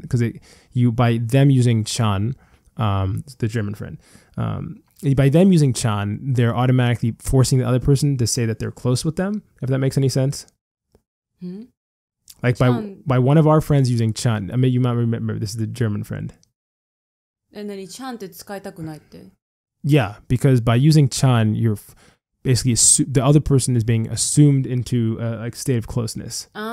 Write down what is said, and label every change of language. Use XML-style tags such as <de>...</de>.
<en>Because by them using chan, the German friend, by them using chan, they're automatically forcing the other person to say that they're close with them, if that makes any sense. By one of our friends using chan, I mean, you might remember, this is the German friend. And then</en> <ja>chan って使いたくないって。</ja> <en>Yeah, because by using chan, you're basically the other person is being assumed into a state of closeness.</en>